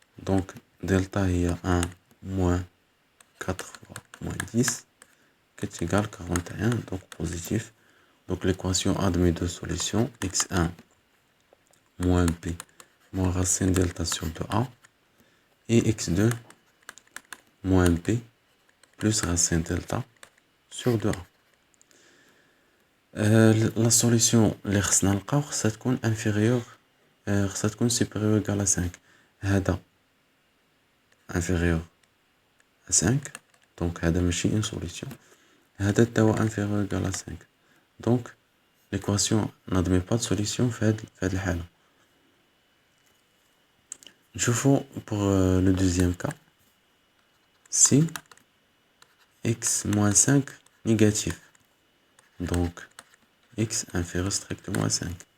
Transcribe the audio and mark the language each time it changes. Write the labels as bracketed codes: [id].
[fr] donc delta هي 1 moins 4 fois moins 10 qui est égal à 41 donc positif. donc l'équation admet deux solutions x1 moins b moins racine delta sur 2a et x2 moins b plus racine delta sur 2a. [ar] la solution اللي خصنا نلقاو خصها تكون inférieure خصها تكون supérieure égal à 5. [fr] هذا inférieur à 5 donc هذا ماشي une solution. هذا توا inférieur égal à 5 donc l'équation n'admet pas de solution [ar] في هاد الحالة. [fr] نشوفو pour le deuxième cas si x moins 5 négatif donc x inférieur strictement à 5.